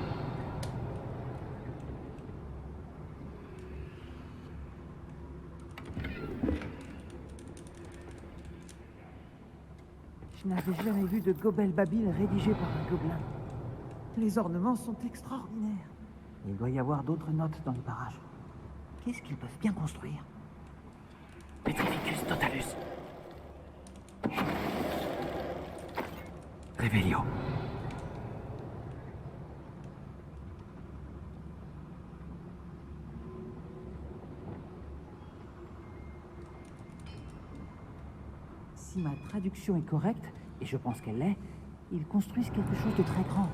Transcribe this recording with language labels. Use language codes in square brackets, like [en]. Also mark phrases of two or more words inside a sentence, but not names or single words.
[fr] Je n'avais jamais vu de Gobel Babil rédigé par un gobelin. Les ornements sont extraordinaires. Il doit y avoir d'autres notes dans les parages. Qu'est-ce qu'ils peuvent bien construire? [la] Petrificus totalus. Revelio. [fr] Si ma traduction est correcte, et je pense qu'elle l'est, ils construisent quelque chose de très grand.